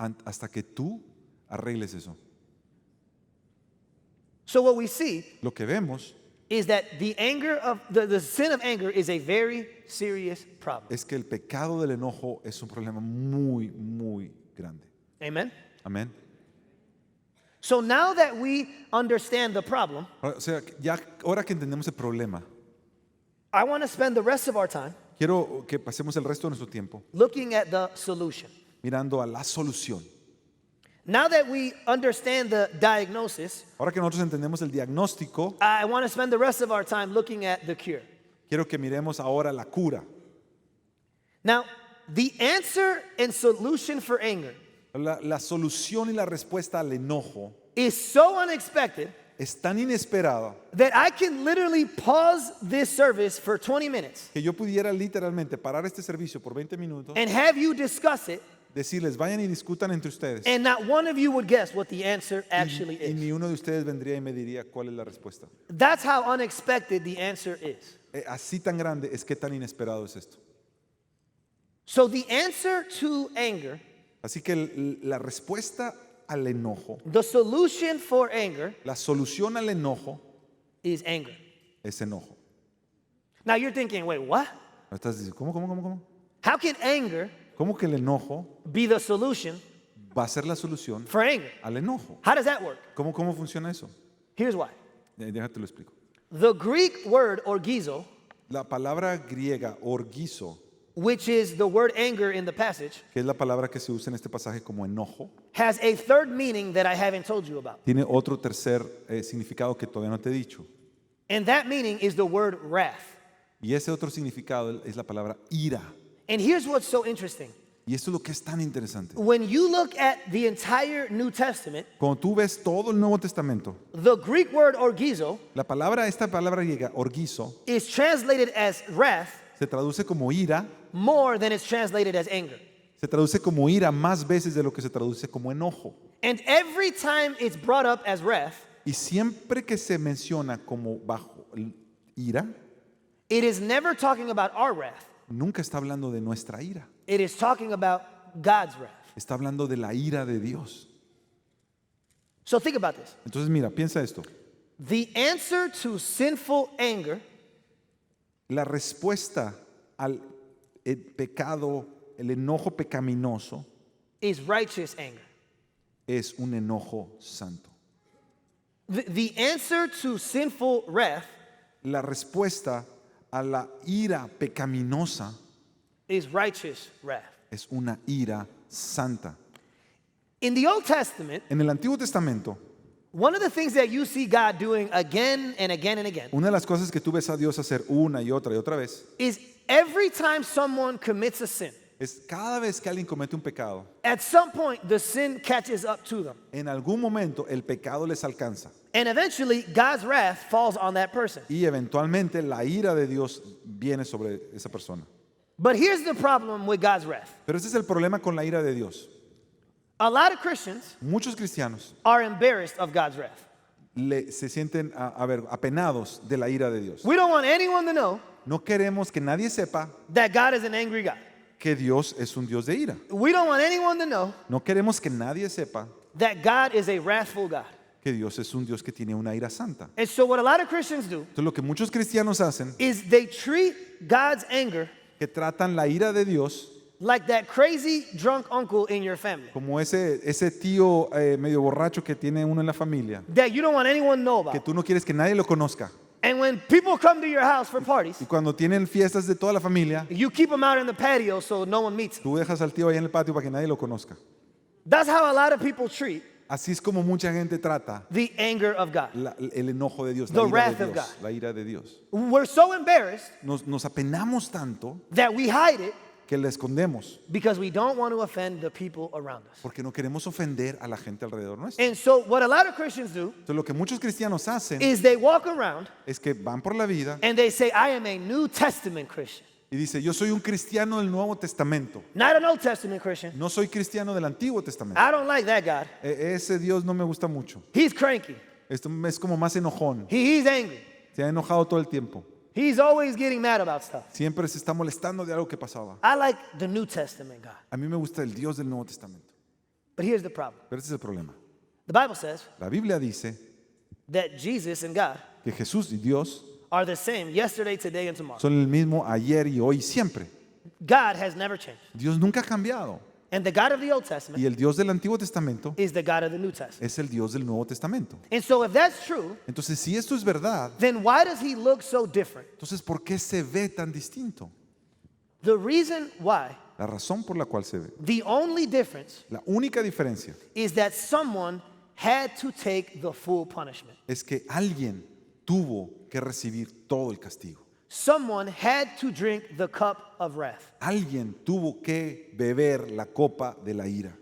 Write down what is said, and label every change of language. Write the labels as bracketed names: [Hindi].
[Spanish] hasta que tú arregles eso. [English] So what we see [Spanish] Lo que vemos [English] is that the anger of the sin of anger is a very serious problem. [Spanish] es que el pecado del enojo es un problema muy, muy grande. [English] Amen. [Spanish] Amén. [English] So now that we understand the problem, [Spanish] O sea, ya ahora que entendemos el problema, [English] I want to spend the rest of our time [Spanish] quiero que pasemos el resto de nuestro tiempo [English] looking at the solution. [Spanish] mirando a la solución. [English] Now that we understand the diagnosis, [Spanish] Ahora que nosotros entendemos el diagnóstico, [English] I want to spend the rest of our time looking at the cure. [Spanish] quiero que miremos ahora la cura. [English] Now, the answer and solution for anger [Spanish] La solución y la respuesta al enojo [English] is so unexpected [Spanish] es tan inesperada [English] that I can literally pause this service for 20 minutes [Spanish] que yo pudiera literalmente parar este servicio por 20 minutos, [English] and have you discuss it, [Spanish] decirles vayan y discutan entre ustedes, [English] and not one of you would guess what the answer actually [Spanish] y [English] is. [Spanish] ni uno de ustedes vendría y me diría cuál es la respuesta. [English] That's how unexpected the answer is. [Spanish] Así tan grande es que tan inesperado es esto. [English] So the answer to anger, [Spanish] Así que la respuesta al enojo, [English] the solution for anger [Spanish] la solución al enojo [English] is anger. [Spanish] es enojo. [English] Now you're thinking, wait, what? [Spanish] Estás diciendo, ¿cómo? [English] How can anger [Spanish] ¿Cómo que el enojo [English] be the solution [Spanish] va a ser la solución [English] for anger? [Spanish] al enojo? [English] How does that work? [Spanish] ¿Cómo funciona eso? [English] Here's why. [Spanish] Déjate lo explico. [English] The Greek word orgizo, [Spanish] La palabra griega orgizo, [English] which is the word anger in the passage, [Spanish] que es la palabra que se usa en este pasaje como enojo, [English] has a third meaning that I haven't told you about. [Spanish] tiene otro tercer significado que todavía no te he dicho. [English] And that meaning is the word wrath. [Spanish] Y ese otro significado es la palabra ira. [English] And here's what's so interesting. [Spanish] Y esto es lo que es tan interesante. [English] When you look at the entire New Testament, [Spanish] Cuando tú ves todo el Nuevo Testamento, [English] the Greek word orgizo [Spanish] esta palabra griega orgizo [English] is translated as wrath [Spanish] se traduce como ira [English] more than it's translated as anger. [Spanish] Se traduce como ira más veces de lo que se traduce como enojo. [English] And every time it's brought up as wrath, [Spanish] Y siempre que se menciona como bajo ira, [English] it is never talking about our wrath. [Spanish] nunca está hablando de nuestra ira. [English] It is talking about God's wrath. [Spanish] Está hablando de la ira de Dios. [English] So think about this. [Spanish] Entonces mira, piensa esto. [English] The answer to sinful anger [Spanish] La respuesta al pecado, el enojo pecaminoso, [English] is righteous anger. [Spanish] es un enojo santo. [English] The answer to sinful wrath [Spanish] La respuesta a la ira pecaminosa [English] is righteous wrath. [Spanish] es una ira santa. [English] In the Old Testament, [Spanish] En el Antiguo Testamento, [English] one of the things that you see God doing again and again and again [Spanish] una de las cosas que tú ves a Dios hacer una y otra vez [English] is every time someone commits a sin, [Spanish] es cada vez que alguien comete un pecado, [English] at some point the sin catches up to them. [Spanish] en algún momento el pecado les alcanza [English] And eventually God's wrath falls on that person. [Spanish] y eventualmente la ira de Dios viene sobre esa persona. [English] But here's the problem with God's wrath. [Spanish] Pero ese es el problema con la ira de Dios. [English] A lot of Christians [Spanish] Muchos cristianos [English] are embarrassed of God's wrath. [Spanish] se sienten apenados de la ira de Dios. [English] We don't want anyone to know [Spanish] No queremos que nadie sepa [English] that God is an angry God. [Spanish] que Dios es un Dios de ira. [English] We don't want anyone to know [Spanish] No queremos que nadie sepa [English] that God is a wrathful God. [Spanish] que Dios es un Dios que tiene una ira santa. [English] And so what a lot of Christians do [Spanish] Entonces lo que muchos cristianos hacen [English] is they treat God's anger [Spanish] que tratan la ira de Dios [English] like that crazy drunk uncle in your family [Spanish] como ese tío medio borracho que tiene uno en la familia, [English] that you don't want anyone to know [Spanish] que [English] about. [Spanish] tú no quieres que nadie lo conozca. [English] And when people come to your house for parties, [Spanish] Y cuando tienen fiestas de toda la familia, [English] you keep them out in the patio so no one meets him. [Spanish] tú dejas al tío ahí en el patio para que nadie lo conozca. [English] That's how a lot of people treat [Spanish] Así es como mucha gente trata [English] the anger of God. [Spanish] el enojo de Dios, [English] The [Spanish] la ira [English] wrath [Spanish] de [English] of [Spanish] Dios, [English] God. [Spanish] la ira de Dios. [English] We're so embarrassed [Spanish] Nos apenamos tanto [English] that we hide it [Spanish] que la escondemos [English] because we don't want to offend the people around us. [Spanish] porque no queremos ofender a la gente alrededor nuestro. [English] And so what a lot of Christians do [Spanish] Entonces lo que muchos cristianos hacen [English] is they walk around [Spanish] es que van por la vida [English] and they say, I am a New Testament Christian. [Spanish] y dice, yo soy un cristiano del Nuevo Testamento, [English] Not an Old Testament Christian. [Spanish] no soy cristiano del Antiguo Testamento. [English] I don't like that God. [Spanish] Ese Dios no me gusta mucho. [English] He's cranky. [Spanish] Esto es como más enojón. [English] He's angry. [Spanish] Se ha enojado todo el tiempo. [English] He's always getting mad about stuff. [Spanish] Siempre se está molestando de algo que pasaba. [English] I like the New Testament God. [Spanish] A mí me gusta el Dios del Nuevo Testamento. [English] But here's the problem. [Spanish] Pero ese es el problema. [English] The Bible says [Spanish] La Biblia dice [English] that Jesus and God [Spanish] que Jesús y Dios [English] are the same yesterday, today, and tomorrow. [Spanish] son el mismo ayer y hoy y siempre. [English] God has never changed. [Spanish] Dios nunca ha cambiado. [English] And the God of the Old Testament [Spanish] Y el Dios del Antiguo Testamento [English] is the God of the New Testament. [Spanish] es el Dios del Nuevo Testamento. [English] And so if that's true, [Spanish] Entonces, si esto es verdad, [English] then why does he look so different? [Spanish] entonces ¿por qué se ve tan distinto? [English] The reason why, [Spanish] La razón por la cual se ve. [English] the only difference, [Spanish] La única diferencia [English] is that someone had to take the full punishment. [Spanish] es que alguien tuvo que recibir todo el castigo. [English] Someone had to drink the cup of wrath. [Spanish] Alguien tuvo que beber la copa de la ira.